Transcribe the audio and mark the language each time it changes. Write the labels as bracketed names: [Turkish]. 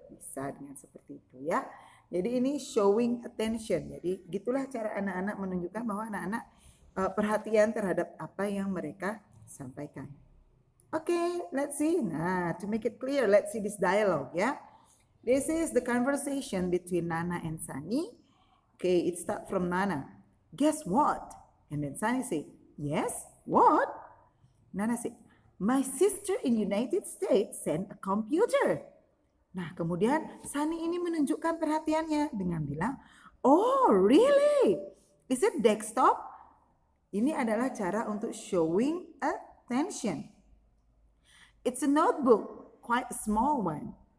[Indonesian] Bisa dengan seperti itu ya. Jadi ini showing attention. Jadi gitulah cara anak-anak menunjukkan bahwa anak-anak perhatian terhadap apa yang mereka sampaikan. [English] Okay, let's see. Nah, to make it clear, let's see this dialogue ya. This is the conversation between Nana and Sunny. Okay, it starts from Nana. Guess what? And then Sunny say, yes, what? Nana say, my sister in United States sent a computer. [Indonesian] Nah, kemudian Sunny ini menunjukkan perhatiannya dengan bilang, [English] oh really? Is it desktop? [Indonesian] Ini adalah cara untuk showing attention. [English] It's a notebook, quite a small one.